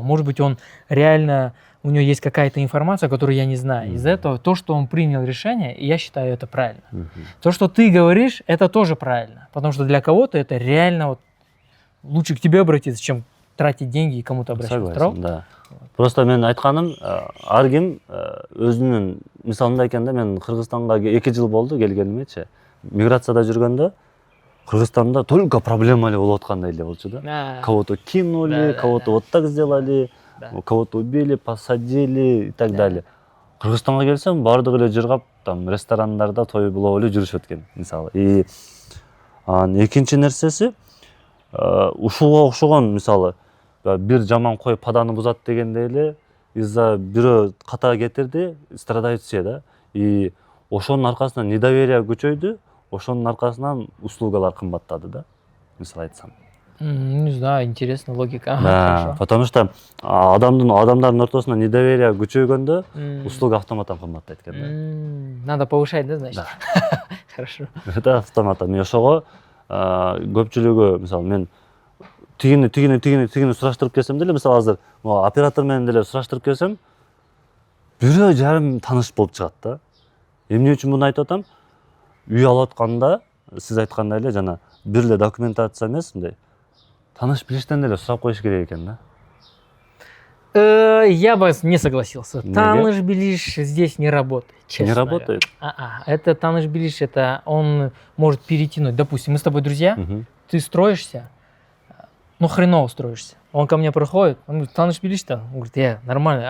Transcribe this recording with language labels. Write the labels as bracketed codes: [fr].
[ru] Может быть, он реально, у него есть какая-то информация, которую я не знаю. Из-за этого то, что он принял решение, я считаю это правильно. То, что ты говоришь, это тоже правильно. Потому что для кого-то это реально вот лучше к тебе обратиться, чем тратить деньги и кому-то обращаться. Согласен, да. [ky] Просто мен айтканым, ар ким өзүнүн мисалында экен да, мен Кыргызстанга 2 жыл болду келгенимечи. Миграцияда жүргөндө Кыргызстанда только проблема эле болуп аткандай эле болчу да. [ru] Кого-то кинули, кого-то вот так сделали, кого-то убили, посадили и так далее. [ky] Кыргызстанга келсем, бардыгы эле жыргап, там ресторандарда той булап эле жүрүшөт экен, мисалы. И экинчи нерсеси, ушуга окшогон, мисалы, бир жаман кой паданы бузат дегендей эле, из-за бирөө ката кетирди, [ru] страдают все, да. [ky] И ошонун аркасынан недоверие күчөйдү, ошонун аркасынан услугалар кымбаттады да, мисалы айтсам. [ru] Не знаю, интересная логика. Да, потому что [ky] адамдардын ортосунда недоверие күчөйгөндө услуга автоматтан кымбаттайт экен да. [ru] Надо повышать, да, значит? Да. Хорошо. Это [ky] автоматтан. Мен ошого көпчүлүгү, мисалы, мен тигини сураштырып келсем деле, мисалы азыр оператор менен деле сураштырып келсем, 1,5 таныш болуп чыгат да. Эмне үчүн муну айтып атам? Үй алып атканда, сиз айткандай эле жана бир эле документация эмес, мындай таныш билиштен деле сурап коюш керек экен да. [ru] Я бы не согласился. [ky] Неге? Таныш билиш [ru] здесь не работает. Честно Не говоря. работает? Это [ky] таныш билиш, [ru] это он может перетянуть. Допустим, мы с тобой друзья, Мгм. ты строишься, ну хреново строишься. Он ко мне приходит, он говорит, [ky] таныш билиш-то? [ru] Он говорит, нормально.